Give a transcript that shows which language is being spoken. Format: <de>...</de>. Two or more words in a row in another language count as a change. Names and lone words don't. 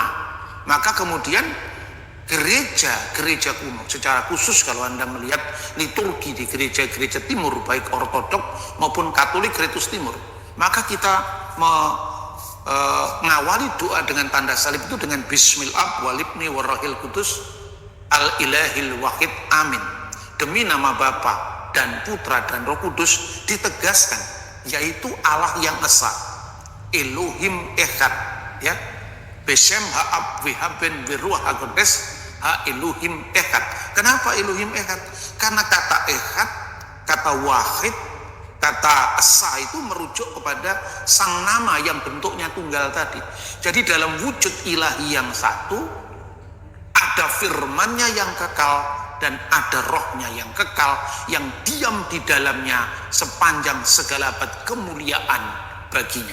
<id>Maka kemudian gereja kuno, secara khusus kalau Anda melihat liturgi di gereja-gereja timur, baik ortodok maupun katolik Ritus Timur, maka kita mengawali doa dengan tanda salib itu dengan</id> <ar>بسم الله والابن والروح القدس الإله الواحد آمين.</ar> <id>Demi nama Bapa dan Putra dan Roh Kudus, ditegaskan, yaitu Allah yang esa,</id> <he>אלוהים אחד, ya. בשם האב והבן ורוח הקודש האלוהים אחד.</he> <id>Kenapa</id> <he>אלוהים אחד?</he> <id>Karena kata Echad, kata wahid, kata esa itu merujuk kepada sang nama yang bentuknya tunggal tadi. Jadi dalam wujud ilahi yang satu, ada firmannya yang kekal dan ada rohnya yang kekal, yang diam di dalamnya sepanjang segala abad kemuliaan baginya.</id>